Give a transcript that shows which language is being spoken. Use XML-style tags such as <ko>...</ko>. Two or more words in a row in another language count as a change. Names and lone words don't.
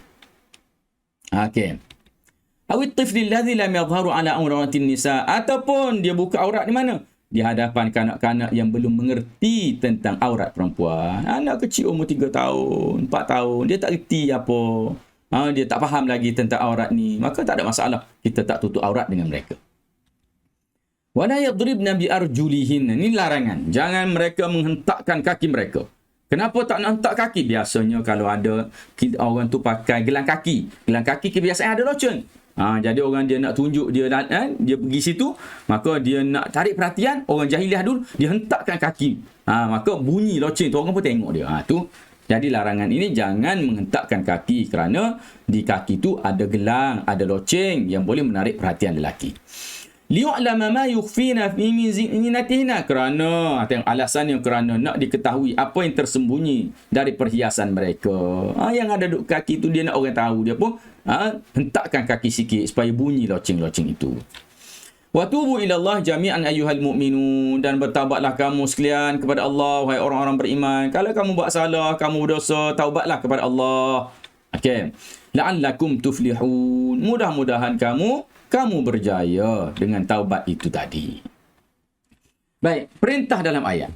<ms>Okey.</ms> <ar>أو الطفل الذي لم يظهروا على عورات النساء,</ar> <ms>ataupun dia buka aurat di mana? Di hadapan kanak-kanak yang belum mengerti tentang aurat perempuan. Anak kecil umur 3 tahun, 4 tahun, dia tak reti apa. Dia tak faham lagi tentang aurat ni, maka tak ada masalah kita tak tutup aurat dengan mereka.</ms> <ar>ولا يضربن بأرجلهن,</ar> <ms>ini larangan. Jangan mereka menghentakkan kaki mereka. Kenapa tak nak hentak kaki? Biasanya kalau ada orang tu pakai gelang kaki. Gelang kaki kebiasaan ada loceng. Jadi orang dia nak tunjuk dia pergi situ, maka dia nak tarik perhatian orang jahiliah dulu, dia hentakkan kaki. Maka bunyi loceng tu, orang pun tengok dia. Tu Jadi larangan ini jangan menghentakkan kaki kerana di kaki tu ada gelang, ada loceng yang boleh menarik perhatian lelaki.</ms> <ar>ليعلم ما يخفين في من زينتهن,</ar> <ms>kerana tengok alasannya, kerana nak diketahui apa yang tersembunyi dari perhiasan mereka. Yang ada duk kaki tu dia nak orang tahu, dia pun hentakkan kaki sikit supaya bunyi loceng-loceng itu.</ms> <ar>وتوبوا إلى الله جميعا أيها المؤمنون,</ar> <ms>dan bertaubatlah kamu sekalian kepada Allah wahai orang-orang beriman. Kalau kamu buat salah, kamu berdosa, taubatlah kepada Allah.</ms> <ar>Okey. لعلكم تفلحون.</ar> <ms>Mudah-mudahan kamu berjaya dengan taubat itu tadi. Baik, perintah dalam ayat.</ms>